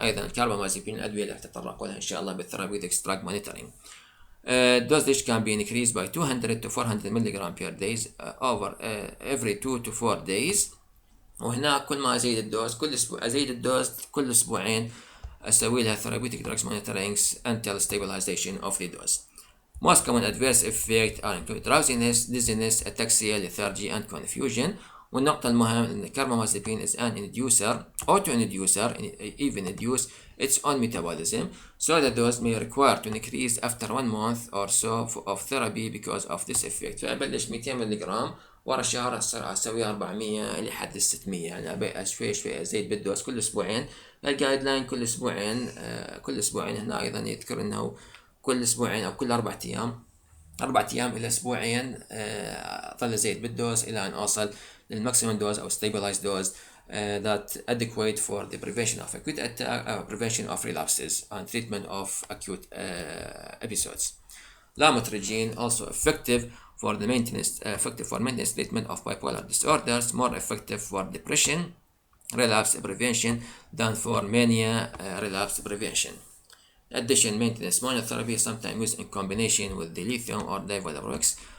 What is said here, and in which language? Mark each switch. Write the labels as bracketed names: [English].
[Arabic] أيضا الكربامازيبين الأدوية اللي هتطرق لها إن شاء الله بالثيرابيوتكس drug monitoring. [English] Dosage can be increased by 200 to 400 milligram per day over every 2 to 4 days. [Arabic] وهنا كل ما أزيد الدوز كل أسبوع أزيد الدوز كل أسبوعين أسوي لها therapeutic drugs monitoring [English] until stabilization of the dose. Most common adverse effects are include drowsiness, dizziness, ataxia, lethargy, and confusion. [Arabic] والنقطة المهمة إن [English] carbamazepine is an inducer, auto-inducer, even induce its own metabolism, so the dose may require to increase after 1 month or so of therapy because of this effect. [Arabic] فأبلش 200 ملغ ورا شهر أسويها 400 لحد 600 يعني أبي شوي شوي أزيد بالدوز كل أسبوعين. الجايد لاين كل أسبوعين هنا أيضا يذكر إنه كل أسبوعين أو كل 4 أيام 4 أيام إلى أسبوعين أظل أزيد بالدوز إلى أن أوصل للماكسيمم دوز أو [English] stabilized dose that adequate for the prevention of acute attack, prevention of relapses and treatment of acute episodes. Lamotrigine also effective for maintenance treatment of bipolar disorders, more effective for depression relapse prevention than for mania relapse prevention. In addition, maintenance monotherapy is sometimes used in combination with the lithium or divalproex.